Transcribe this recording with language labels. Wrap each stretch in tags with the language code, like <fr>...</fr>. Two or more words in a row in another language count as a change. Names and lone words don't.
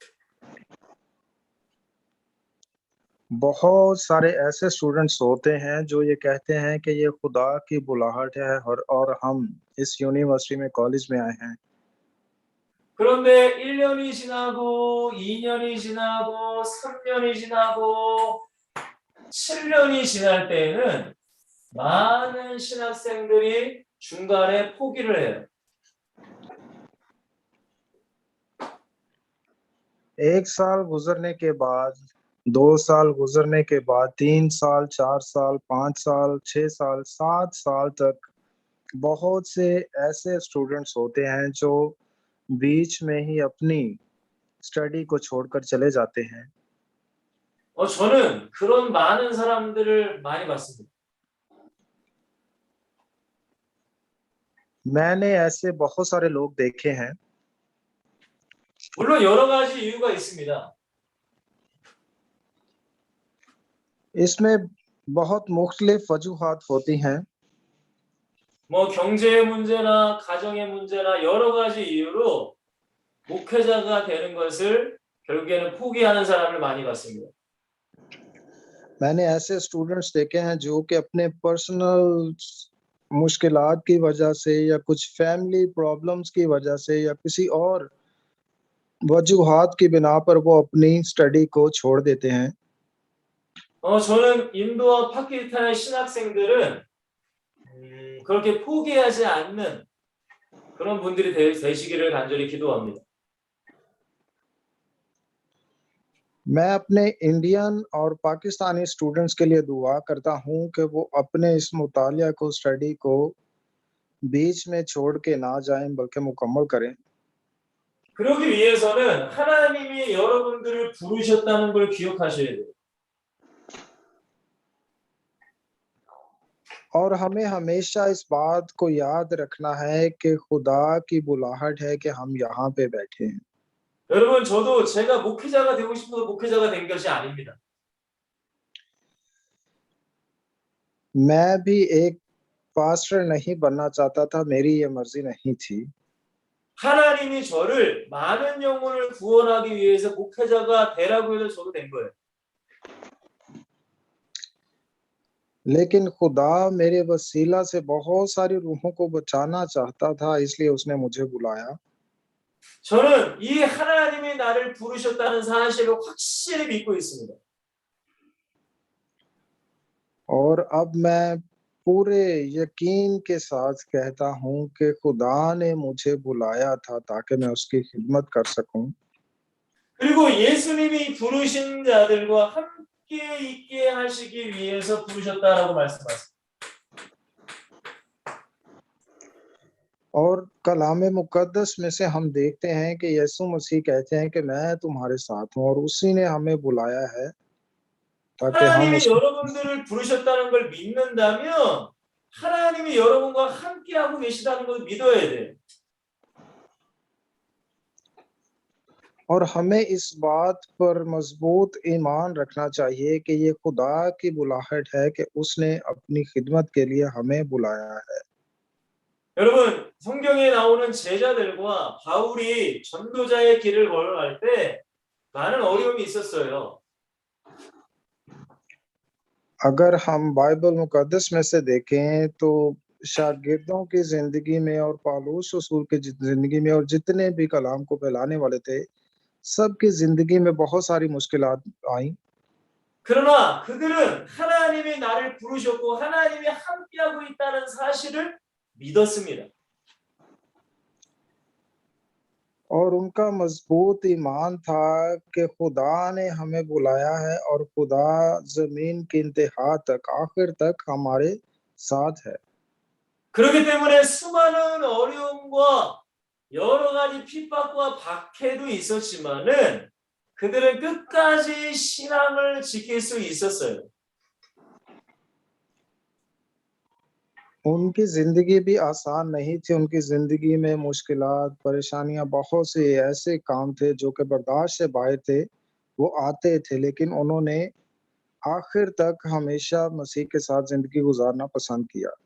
<hi>बहुत सारे ऐसे स्टूडेंट्स होते हैं जो ये कहते हैं कि ये खुदा की बुलाहट है और हम इस यूनिवर्सिटी में कॉलेज में आए हैं</hi> <ko>그런데 1년이 지나고 2년이 지나고 3년이 지나고 7년이 지날 때에는 많은 신학생들이 중간에 포기를 해요.</ko> <hi>एक साल गुजरने के बाद 2 साल गुजरने के बाद 3 साल 4 साल 5 साल 6 साल 7 साल तक बहुत से ऐसे स्टूडेंट्स होते हैं जो बीच में ही अपनी स्टडी को छोड़कर चले जाते हैं</hi> <ko>저는 그런 많은 사람들을 많이 봤습니다.</ko> <hi>मैंने ऐसे बहुत सारे लोग देखे हैं</hi> <ko>물론 여러 가지 이유가 있습니다.</ko> <hi>इसमें बहुत मुख्तलिफ वजूहात होती हैं</hi> <ko>경제의 문제나 가정의 문제나 여러 가지 이유로 목회자가 되는 것을 결국에는 포기하는 사람을 많이 봤습니다.</ko> <hi>मैंने ऐसे स्टूडेंट्स देखे हैं जो कि अपने पर्सनल मुश्किलात की वजह से या कुछ</hi> <en>family problems</en> <hi>की वजह से या किसी और वजूहात की बिना पर वो अपनी स्टडी को छोड़ देते हैं</hi> <ko>저는 인도와 파키스탄의 신학생들은 그렇게 포기하지 않는 그런 분들이 되시기를 간절히 기도합니다.</ko> <hi>मैं अपने इंडियन और पाकिस्तानी स्टूडेंट्स के लिए दुआ करता हूं कि वो अपने इस मुतालिया को स्टडी को बीच में छोड़ के ना जाएं बल्कि मुकम्मल करें</hi> <ko>그러기 위해서는 하나님이 여러분들을 부르셨다는 걸 기억하셔야 돼요.</ko> <hi>और हमें हमेशा इस बात को याद रखना है कि खुदा की बुलाहट है कि हम यहाँ पे बैठे हैं</hi> <ko>여러분 저도 제가 목회자가 되고 싶어서 목회자가 된 것이 아닙니다.</ko> <hi>मैं भी एक पास्टर नहीं बनना चाहता था मेरी ये मर्जी नहीं थी</hi> <ko>하나님이 저를 많은 영혼을 구원하기 위해서 목회자가 되라고 해서 저도 된 거예요.</ko> <hi>लेकिन खुदा मेरे वसीला से बहुत सारी रूहों को बचाना चाहता था इसलिए उसने मुझे बुलाया</hi> <ko>저는 이 하나님이 나를 부르셨다는 사실을 확실히 믿고 있습니다.</ko> <hi>और अब मैं पूरे यकीन के साथ कहता हूं कि खुदा ने मुझे बुलाया था ताकि मैं उसकी खिदमत कर सकूं</hi> <ko>그리고 예수님이 부르신 자들과 함께 있게 하시기 위해서 부르셨다라고 말씀하셨습니다.</ko> <hi>और कलाम मुकद्दस में से हम देखते हैं कि यीशु मसीह कहते हैं कि मैं तुम्हारे साथ हूं और उसी ने हमें बुलाया है ताकि हम</hi> <ko>하나님이 여러분들을 부르셨다는 걸 믿는다면 하나님이 여러분과 함께하고 계시다는 걸 믿어야 돼요.</ko> <hi>और हमें इस बात पर मजबूत ईमान रखना चाहिए कि ये खुदा की बुलाहट है कि उसने अपनी खिदमत के लिए हमें बुलाया है</hi> <ko>여러분 성경에 나오는 제자들과 바울이 전도자의 길을 걸어갈 때 많은 어려움이 있었어요.</ko> <hi>अगर हम बाइबल मुकद्दस में से देखें तो शागिर्दों की जिंदगी में और पालूस रसूल की जिंदगी में और जितने भी कलाम को फैलाने वाले थे, सबकी जिंदगी में बहुत सारी मुश्किलात आई।</hi> <ko>그러나 그들은 하나님이 나를 부르셨고 하나님이 함께하고 있다는 사실을 믿었습니다.</ko> <hi>और उनका मजबूत ईमान था कि खुदा ने हमें बुलाया है और खुदा जमीन के इंतहा तक आखिर तक हमारे साथ है।</hi> <ko>그렇기 때문에 수많은 어려움과 여러 가지 핍박과 박해도 있었지만은 그들은 끝까지 신앙을 지킬 수 있었어요.</ko> <hi>उनकी जिंदगी भी आसान नहीं थी। उनकी जिंदगी में मुश्किलात, परेशानियां, बहुत से ऐसे काम थे जो कि बर्दाश्त से बाहर थे, वो आते थे, लेकिन उन्होंने आखिर तक हमेशा मसीह के साथ जिंदगी गुजारना पसंद किया।</hi>